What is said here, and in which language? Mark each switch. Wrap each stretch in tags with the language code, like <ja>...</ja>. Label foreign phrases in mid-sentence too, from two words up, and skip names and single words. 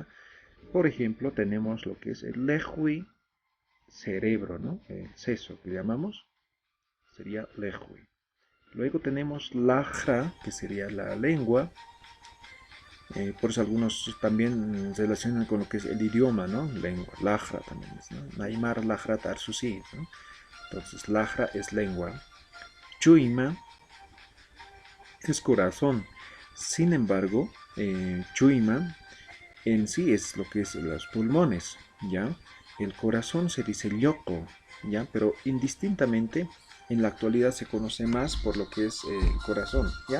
<es>Por ejemplo, tenemos lo que es el lehui, cerebro, ¿no? El seso que llamamos, sería lehui. Luego tenemos lajra, que sería la lengua. Por eso algunos también relacionan con lo que es el idioma, ¿no? Lengua, lajra también es, ¿no?</es> <ay>Naimar lajra tarsusi, ¿no?</ay> <es>Entonces, lajra es lengua. Chuima es corazón. Sin embargo, chuima en sí es lo que es los pulmones, ¿ya? El corazón se dice yoko, ¿ya? Pero indistintamente en la actualidad se conoce más por lo que es el corazón, ¿ya?</es>